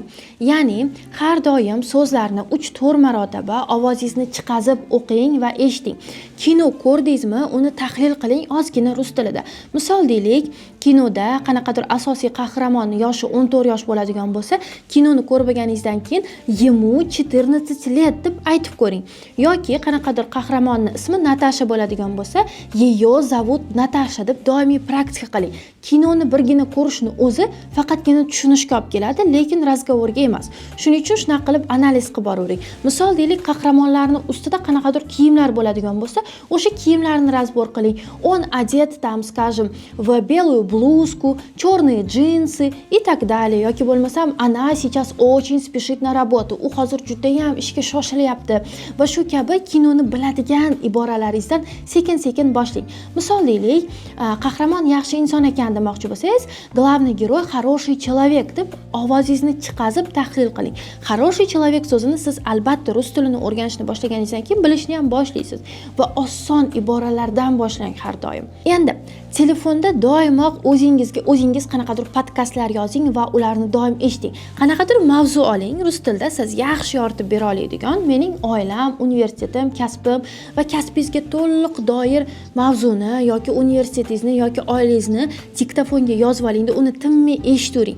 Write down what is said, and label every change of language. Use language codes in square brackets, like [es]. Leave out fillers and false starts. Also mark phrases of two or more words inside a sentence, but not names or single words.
[uz] Ya'ni har doim so'zlarni 3-4 marotaba ovozingizni chiqazib o'qing va eshiting. Kino ko'rdingizmi, uni tahlil qiling ozgina rus tilida. Misol deylik, kinoda qanaqadir asosiy qahramon yoshi 14 yosh bo'ladigan bo'lsa, kinoni ko'rganingizdan keyin [ru] ему 14 лет [uz] deb aytib ko'ring. Yoki qanaqadir qahramonning ismi Natasha bo'ladigan bo'lsa, [ru] ее зовут [uz] Natasha deb doimiy praktika qiling. Kinoni birgina ko'rishni o'zi faqatgina tushunishga olib keladi, lekin razgovorga emas. Shuning uchun shunaqa qilib analiz qilib boravering. Misol deylik, qahramonlarning ustida qanaqadir kiyimlar bo'ladigan bo'lsa, o'sha kiyimlarni razbor qiling. [ru] Он одет там, скажем, в белую блузку, черные джинсы и так далее. [uz] Yoki bo'lmasam, [ru] она сейчас очень спешит на работу. [uz] U hozir juda ham ishga shoshilyapti. Va shu kabi kinoni biladigan iboralaringizdan sekin-sekin boshlang. Misol deylik, qahramon yaxshi inson ekan demoqchi bo'lsangiz, [ru] главный герой хороший человек [uz] deb ovozingizni chiqazib tahlil qiling. [ru] Хороший человек [uz] so'zini siz albatta rus tilini o'rganishni boshlaganingizdan keyin bilishni ham boshlaysiz va oson iboralardan boshlang har doim. Endi telefonda doimo o'zingiz qanaqadir podkastlar yozing va ularni doim eshiting. Qanaqadir mavzu oling, rus tilida siz yaxshi yoritib bera oladigan, mening oilam, universitetim, kasbim va kasbingizga to'liq doir mavzuni yoki universitetingizni yoki oilangizni diktofonga yozib olingda uni tinmay eshitavering.